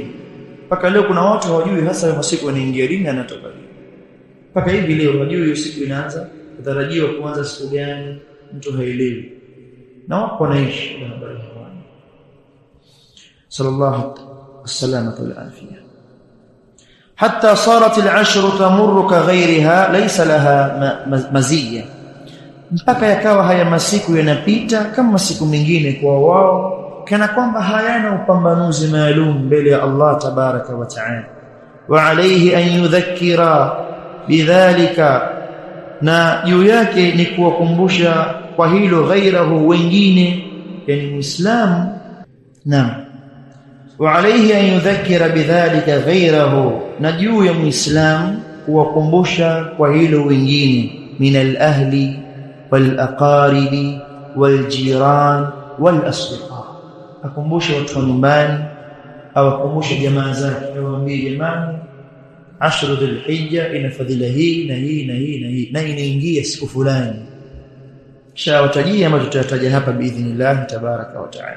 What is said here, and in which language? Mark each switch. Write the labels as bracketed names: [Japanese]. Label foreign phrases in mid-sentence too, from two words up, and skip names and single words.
[Swahili] Mpaka leo kuna watu hawajui hasa masiku yanaingia lini na yanatoka lini. Mpaka hivi leo hawajui hiyo siku inaanza, utarajiwa kuanza siku gani, mtu haelewi, na wako wanaishi na habari hizo. [Arabic] صلى الله عليه وعافية حتى صارت العشر تمر كغيرها ليس لها مزية, [Swahili] mpaka yakawa haya masiku yanapita kama masiku mengine kwa wao, kana kwamba hayana upambanuzi maalum mbele ya Allah [Arabic] تبارك وتعالى. وعليه أن يذكر بذلك, [Swahili] na juu yake ni kuwakumbusha kwa hilo ghairahu, wengine, yani muislamu. [Arabic] نعم وعليه أن يذكر بذلك غيره, [Swahili] na juu ya muislamu kuwakumbusha kwa hilo wengine, [Arabic] من الأهل والأقارب والجيران والأصدقاء, [Swahili] akumbushe watu wa nyumbani, au akumbushe jamaa zake, awaambie jamani, [Arabic] عشر ذي الحجة [Swahili] ina fadhila hii na hii na hii na hii, na inaingia siku fulani, shawatajia ambayo tutataja hapa [Arabic] بإذن الله تبارك وتعالى.